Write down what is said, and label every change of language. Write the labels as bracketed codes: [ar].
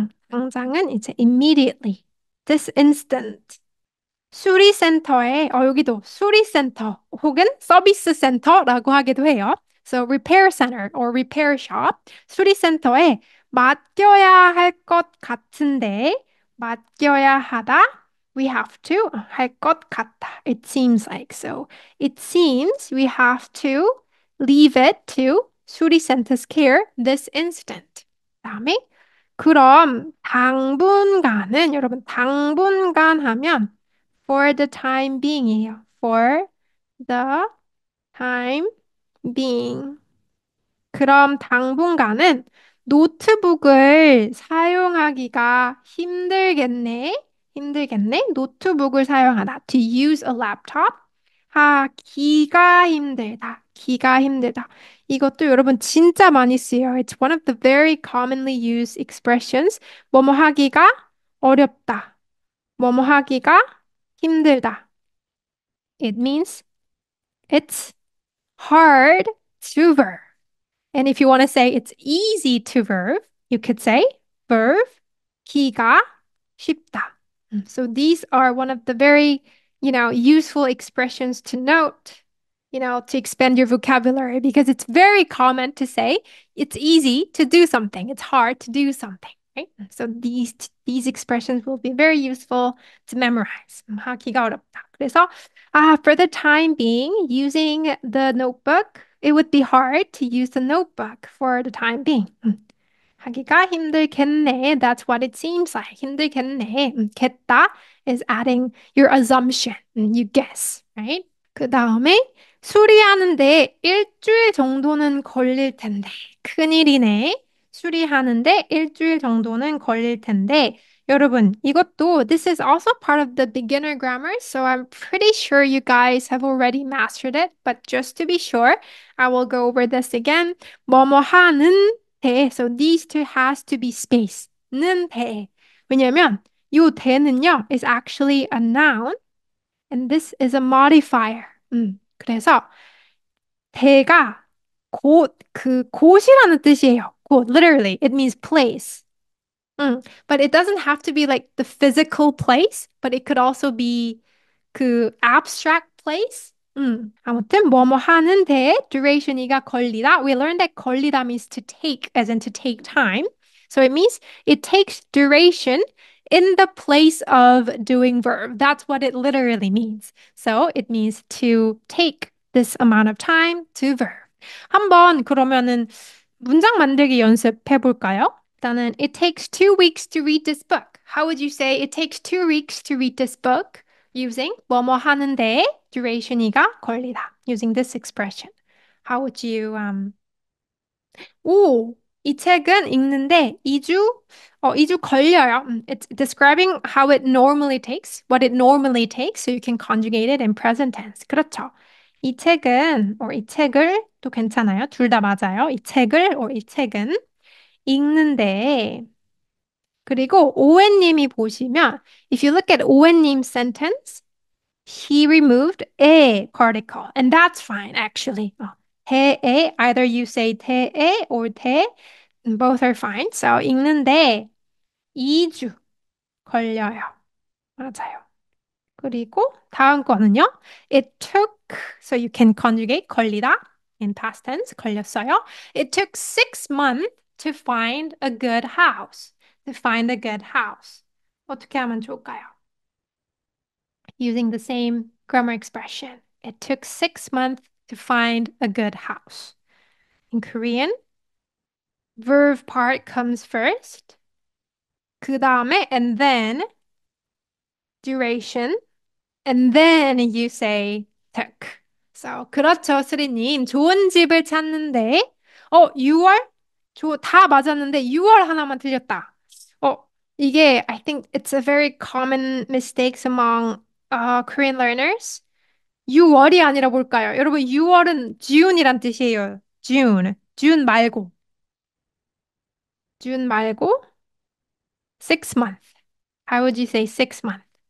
[ko] 당장은 이제 [en] immediately. This instant. [ko] 수리센터에, 여기도 수리센터 혹은 서비스 센터라고 하기도 해요. [en] So repair center or repair shop. [ko] 수리센터에 맡겨야 할 것 같은데, 맡겨야 하다. [en] We have to [ko] 할 것 같다. [en] It seems like so. It seems we have to leave it to 수리센터's care this instant. [ko] 다음에 그럼 당분간은 여러분 당분간 하면 [en] for the time being [ko] 이에요. [en] For the time being. [ko] 그럼 당분간은 노트북을 사용하기가 힘들겠네. 힘들겠네. 노트북을 사용하다. [en] To use a laptop. [ko] 하기가 힘들다. 기가 힘들다. 이것도 여러분 진짜 많이 쓰여요. [en] It's one of the very commonly used expressions. [ko] 뭐뭐 하기가 어렵다. 뭐뭐 하기가 힘들다. [en] It means it's hard to verb. And if you want to say it's easy to verb, you could say verb 기가 쉽다. So these are one of the very, useful expressions to note, to expand your vocabulary because it's very common to say it's easy to do something. It's hard to do something, right? So these expressions will be very useful to memorize. [ko] 하기가 어렵다. [en] 그래서 for the time being, using the notebook, it would be hard to use the notebook for the time being. [ko] 하기가 힘들겠네. [en] That's what it seems like. [ko] 힘들겠네. [en] 겠다 is adding your assumption. You guess, right? [ko] 그 다음에 수리하는데 일주일 정도는 걸릴 텐데. 큰일이네. 수리하는데 일주일 정도는 걸릴 텐데. 여러분, 이것도 [en] this is also part of the beginner grammar, so I'm pretty sure you guys have already mastered it, but just to be sure, I will go over this again. [ko] 뭐뭐 하는 대. [en] So these two has to be space. [ko] 는 대. 왜냐면 요 대는요 [en] is actually a noun and this is a modifier. [ko] 그래서 대가 곳이라는 뜻이에요. [en] 곳, literally, it means place. But it doesn't have to be like the physical place, but it could also be 그 abstract place. [ko] 아무튼 뭐뭐 하는데 duration이가 걸리다. [en] We learned that 걸리다 means to take, as in to take time. So it means it takes duration in the place of doing verb. That's what it literally means. So it means to take this amount of time to verb. [ko] 한번 그러면은 문장 만들기 연습해 볼까요? 일단은 it takes 2 weeks to read this book. How would you say it takes 2 weeks to read this book? Using 뭐뭐 하는데 duration이가 걸리다. [en] Using this expression. How would you [ko] 이 책은 읽는데 2주 걸려요. [en] It's describing how it normally takes, what it normally takes, so you can conjugate it in present tense. [ko] 그렇죠. 이 책은, 이 책을 또 괜찮아요. 둘 다 맞아요. 이 책을, 이 책은 읽는데 그리고 오웬님이 보시면 if you look at 오웬님 sentence, he removed a particle, and that's fine actually. 대에, either you say 대에 or 대, both are fine. So 읽는데 2주 걸려요. 맞아요. 그리고 다음 거는요. [en] It took, so you can conjugate 걸리다 in past tense, 걸렸어요. It took 6 months to find a good house. To find a good house. [ko] 어떻게 하면 좋을까요? [en] Using the same grammar expression. It took 6 months to find a good house. In Korean, verb part comes first. [ko] 그 다음에 [en] and then duration and then you say took. [ko] So 그렇죠, 수리님. 좋은 집을 찾는데 6월? 다 맞았는데 6월 하나만 틀렸다. [en] 이게 I think it's a very common mistakes among Korean learners. [ko] 6월이 아니라 뭘까요? 여러분, 6월은 June이란 뜻이에요. [en] June. June 말고. June 말고 6 months. How would you say 6 months?